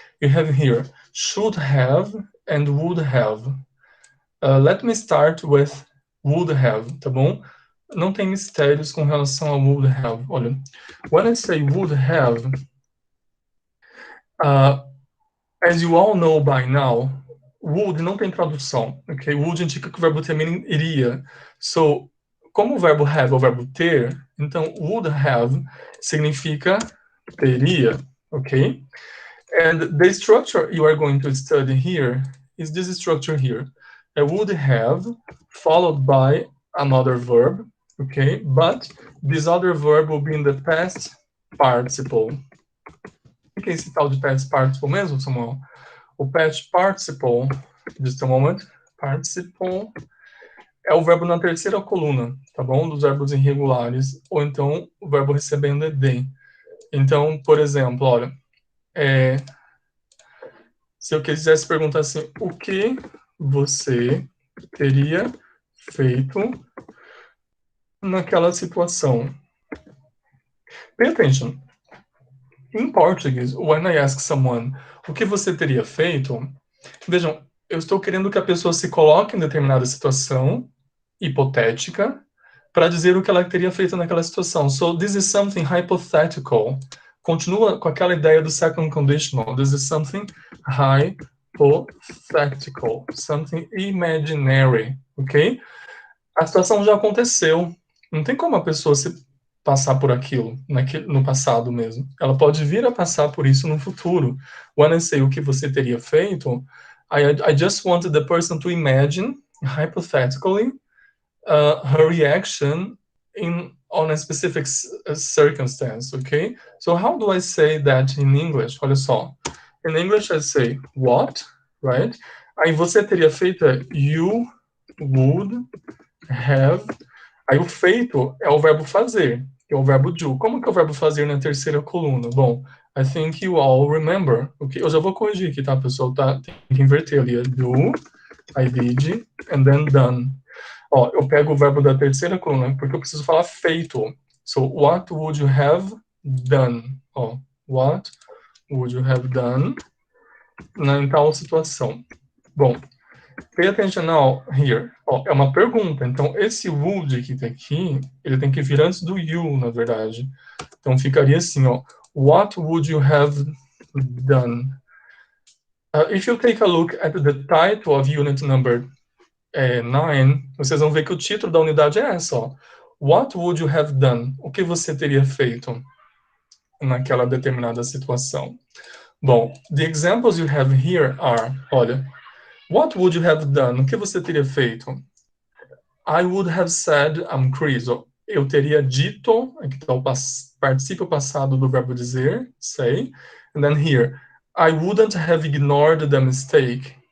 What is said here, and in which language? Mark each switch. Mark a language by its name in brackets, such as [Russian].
[English] you have here should have and would have. Let me start with would have, [Portuguese] tá bom? Não tem mistérios com relação ao would have. [English] Olha, when I say would have, as you all know by now, would [Portuguese] não tem tradução, [English] ok? [Portuguese] Would indica que o verbo ter meaning iria. So, como o verbo have é o verbo ter, então would have significa teria, ok? [English] And the structure you are going to study here is this structure here. I would have followed by another verb, okay? But this other verb will be in the past participle. [Portuguese] O que é esse tal de past participle mesmo, Samuel? O past participle, [English] just a moment, [Portuguese] participle é o verbo na terceira coluna, tá bom? Dos verbos irregulares, ou então o verbo recebendo ed. Então, por exemplo, olha, se eu quisesse perguntar assim, o que você teria feito naquela situação? [English] Pay attention. In Portuguese, when I ask someone, [Portuguese] o que você teria feito? Vejam, eu estou querendo que a pessoa se coloque em determinada situação hipotética para dizer o que ela teria feito naquela situação. [English] So, this is something hypothetical. [Portuguese] Continua com aquela ideia do second conditional. [English] This is something hypothetical. Something imaginary. Ok? [Portuguese] A situação já aconteceu. Não tem como a pessoa se passar por aquilo no passado mesmo. Ela pode vir a passar por isso no futuro. [English] When I say [Portuguese] o que você teria feito, [English] I just wanted the person to imagine, hypothetically, her reaction on a specific circumstance, okay? So how do I say that in English? Olha só. In English I say what, right? [Portuguese] Aí você teria feito you would have. Aí o feito é o verbo fazer, que é o verbo do. Como que é o verbo fazer na terceira coluna? [English] Bom, I think you all remember. Okay? [Portuguese] Eu já vou corrigir aqui, tá, pessoal? Tá, tem que inverter ali. [English] Do, I did, and then done. [Portuguese] Ó, eu pego o verbo da terceira coluna, porque eu preciso falar feito. [English] So, what would you have done? Ó, what would you have done [Portuguese] em tal situação? [English] Bom, pay attention now here. [Portuguese] Ó, é uma pergunta, então esse would que tem aqui, ele tem que vir antes do you, na verdade. Então ficaria assim, ó. [English] What would you have done? If you take a look at the title of unit number 9, [Portuguese] vocês vão ver que o título da unidade é essa, ó. [English] What would you have done? [Portuguese] O que você teria feito naquela determinada situação? [English] Bom, the examples you have here are, olha, what would you have done? [Portuguese] O que você teria feito? [English] I would have said, I'm Chris. [Portuguese] Eu teria dito, aqui está o particípio passado do verbo dizer, say. [English] And then here, I wouldn't have ignored the mistake.